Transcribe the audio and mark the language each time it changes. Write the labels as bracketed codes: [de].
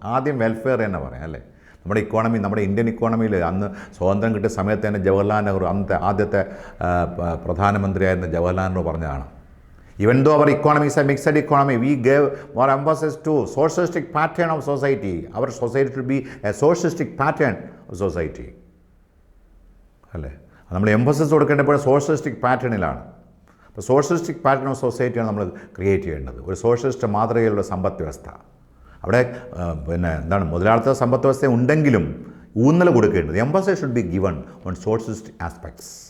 [ml] ആദ്യം വെൽഫെയർ തന്നെ പറയാം അല്ലേ? നമ്മുടെ ഇക്കോണമി, നമ്മുടെ ഇന്ത്യൻ ഇക്കോണമിയിൽ അന്ന് സ്വാതന്ത്ര്യം കിട്ടിയ സമയത്ത് തന്നെ ജവഹർലാൽ നെഹ്റു, അന്നത്തെ ആദ്യത്തെ പ്രധാനമന്ത്രിയായിരുന്ന ജവഹർലാൽ നെഹ്റു പറഞ്ഞതാണ്, [en] even though our economy is a mixed economy, we gave more emphasis to socialistic pattern of society. Our society should be a socialistic pattern of society. [ml] അല്ലേ? നമ്മൾ എംഫസിസ് കൊടുക്കേണ്ടപ്പോൾ സോഷ്യലിസ്റ്റിക് പാറ്റേണിലാണ്. അപ്പോൾ സോഷ്യലിസ്റ്റിക് പാറ്റേൺ ഓഫ് സൊസൈറ്റിയാണ് നമ്മൾ create ചെയ്യേണ്ടത്. ഒരു socialist മാതൃകയിലുള്ള സമ്പദ് വ്യവസ്ഥ. അവിടെ പിന്നെ എന്താണ്, മുതലാളിത്ത സമ്പദ് വ്യവസ്ഥ ഉണ്ടെങ്കിലും ഊന്നൽ കൊടുക്കേണ്ടത് [en] Emphasis should be given on socialist aspects.